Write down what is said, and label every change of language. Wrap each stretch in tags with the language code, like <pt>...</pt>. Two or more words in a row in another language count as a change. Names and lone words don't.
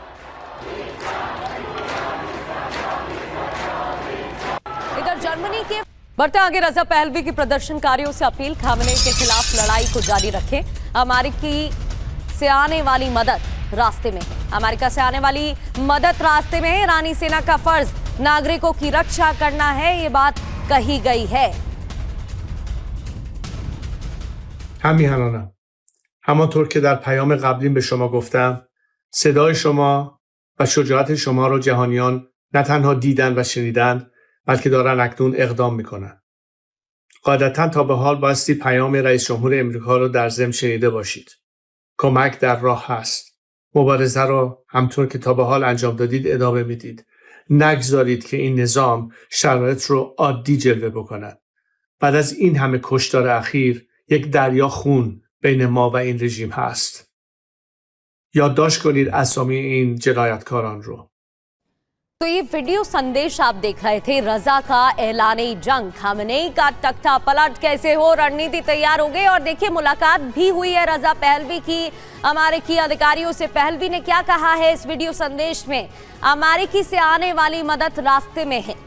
<hi>इधर जर्मनी के बढ़ते आगे, रजा पहलवी की प्रदर्शनकारियों से अपील, खामनेई के खिलाफ लड़ाई को जारी रखें। अमेरिकी से आने वाली मदद रास्ते में है। अमेरिका से आने वाली मदद रास्ते में है। ईरानी सेना का फर्ज नागरिकों की रक्षा करना है, ये बात कही गई है।</hi> <fa>همیهنانم همانطور که در پیام قبلی به شما گفتم، صدای شما و شجاعت شما را جهانیان نه تنها دیدن و شنیدن، بلکه دارن اکنون اقدام میکنن. قاعدتا تا به حال بایستی پیام رئیس جمهور امریکا رو در ضمن شنیده باشید. کمک در راه هست. مبارزه رو همطور که تا به حال انجام دادید ادامه میدید. نگذارید که این نظام شرایط رو عادی جلوه بکنه. بعد از این همه کشتار اخیر یک دریا خون بین ما و این رژیم هست. یادداشت کنید اسامی این جنایتکاران رو.</fa> <hi>तो ये वीडियो संदेश आप देख रहे थे। रजा का ऐलाने जंग, खामनेई का तख्ता पलट कैसे हो, रणनीति तैयार हो गई। और देखिए, मुलाकात भी हुई है रजा पहलवी की अमेरिकी अधिकारियों से। पहलवी ने क्या कहा है इस वीडियो संदेश में? अमेरिकी से आने वाली मदद रास्ते में है।</hi>